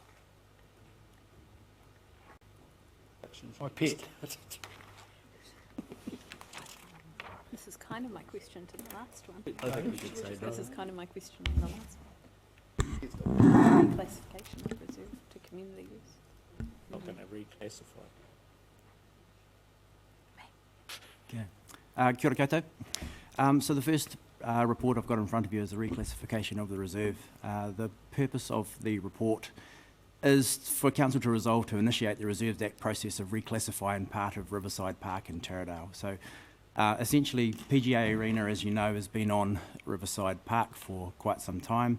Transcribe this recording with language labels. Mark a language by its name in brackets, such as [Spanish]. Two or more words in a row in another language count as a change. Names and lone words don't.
[English] My pet. This is kind of my question to the last one. I think we should say this is kind of my question to the last one. Classification of reserve to community use. Not going to reclassify. [Māori] Kia ora koutou. [English] So the first report I've got in front of you is the reclassification of the reserve. The purpose of the report is for Council to resolve to initiate the Reserves Act process of reclassifying part of Riverside Park in Territorial. So essentially, PGA Arena, as you know, has been on Riverside Park for quite some time.